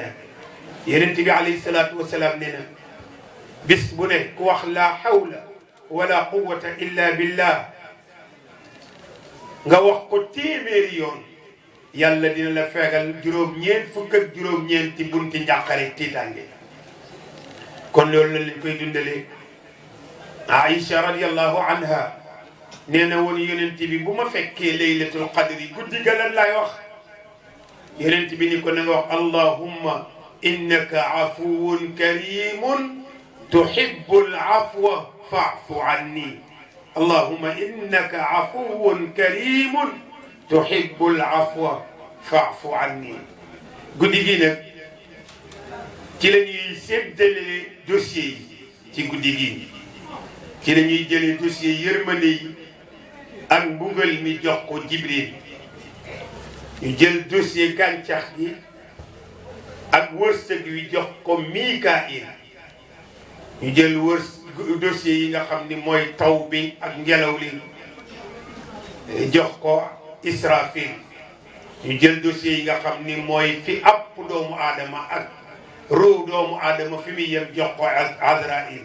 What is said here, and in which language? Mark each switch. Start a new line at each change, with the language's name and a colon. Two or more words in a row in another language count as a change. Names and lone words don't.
Wolof: yonent bi alayhi salaatu wasalaam nee na bis bu ne ku wax
Arabic: لا حول ولا قوة إلا بالله
Wolof: nga wax ko téeméeri yoon yàlla dina la fegal juróom-ñeent fukk ak juróom-ñeenti bunti njàqare tiitaange. kon loolu la lañ koy dundalee. Aïcha
Arabic: رضي الله عنها
Wolof: nee na woon yonent bi bu ma fekkee
Arabic: ليلة القدر
Wolof: guddi ga lan laay wax yonent bi ni ko na nga wax
Arabic: اللهم إنك عفو كريم تحب العفو فاعف عني اللهم إنك عفو كريم تحب العفو فاعف عني.
Wolof: guddi gi nag ci la ñuy séddale dossier yi ci guddi gi ci la ñuy jëlee dossier yërmande yi ak mbugal mi jox ko Jibril ñu jël dossier gàncax gi ak wërsëg wi jox ko Mikail ñu jël dossier yi nga xam ni mooy taw bi ak ngelaw li jox ko Israfil ñu jël dossier yi nga xam ni mooy fi app doomu aadama ak ruu doomu aadama fi muy yem jox ko Azrail.